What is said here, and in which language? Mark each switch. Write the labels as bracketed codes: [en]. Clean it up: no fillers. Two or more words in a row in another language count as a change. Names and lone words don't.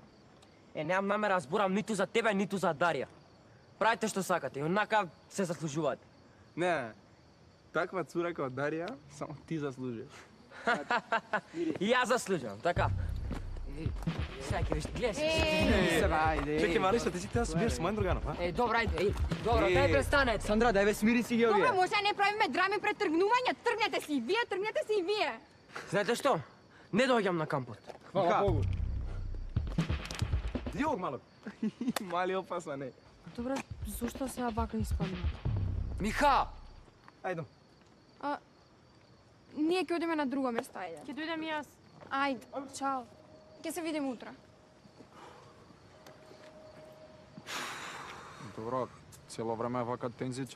[mk] Немам намера зборам ниту за тебе, ниту за Дарија. Правите што сакате, онака се заслужувате. Не, таква цура како Дарија, само ти заслужиш. И јас заслужувам, така. Сега ќе виж, гледаш. [hr] Čekaj, Mariša, ti si htjela se biješ s mojim druganom, a? [mk] Добро, ајде, добро, дај престанете. Сандра, дај бе смири си ги овие. Добро, може да не правиме драми пред тргнување, тргнете си и вие, тргнете си и вие. Знаете што? Не доаѓам на кампот. [sr] Хвала Богу. [hr] Di ovog malog. [mk] Мали опасан е. Добре, зошто сега вака испадна? Миха! Ајдем. Ние ќе одиме на друго место, ајде. Ќе дојдем и јас. Ајде, чао. Ќе се видиме утре. Добро, цело време е вака тензично.